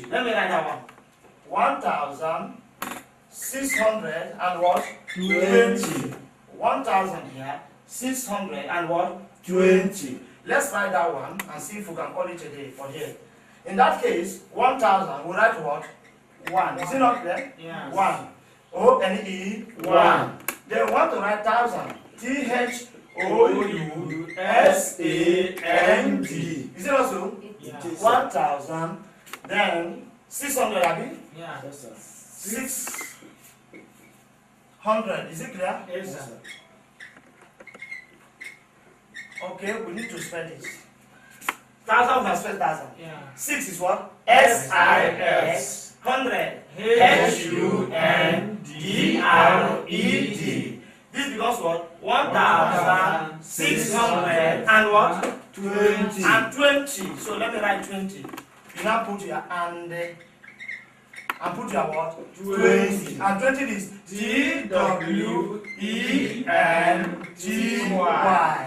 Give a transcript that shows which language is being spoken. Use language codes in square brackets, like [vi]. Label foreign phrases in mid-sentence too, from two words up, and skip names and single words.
[en] Let me write that one. 1,600 and what? 20. 1,000 here, 600 and what? 20. Let's write that one and see if we can call it a day for here. In that case, 1,000, we write what? 1. Is it not clear? Yes. 1. O-N-E, 1. Then we want to write 1,000. THOUSAND. Is it also? Yeah. 1,000. Then 600, Abi? Yeah. 600. Is it clear? Yes, sir. Okay, we need to spell this. 1,000 we can spell 1,000. Yeah. 6 is what? S-I-S. 100. H-U-N-D-R-E-D. This becomes what? 1,600 and what? 20. And 20. So let me write 20. You now put your and put your what? 20. And 20 is TWENTY.